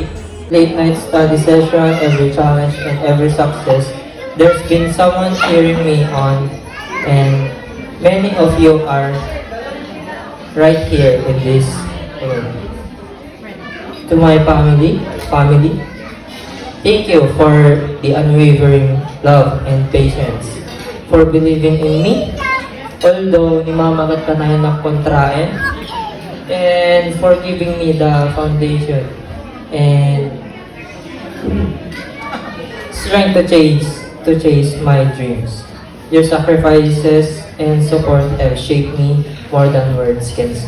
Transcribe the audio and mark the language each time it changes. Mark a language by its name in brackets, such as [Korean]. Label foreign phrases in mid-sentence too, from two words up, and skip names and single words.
[English] Late night study session, every challenge, and every success, there's been someone cheering me on, and many of you are right here in this room. To my family, thank you for the unwavering love and patience, for believing in me, although [Iloko] ni mama kat kanayan ng kontraen, [English] and for giving me the foundation and strength to chase my dreams. Your sacrifices and support have shaped me more than words can say.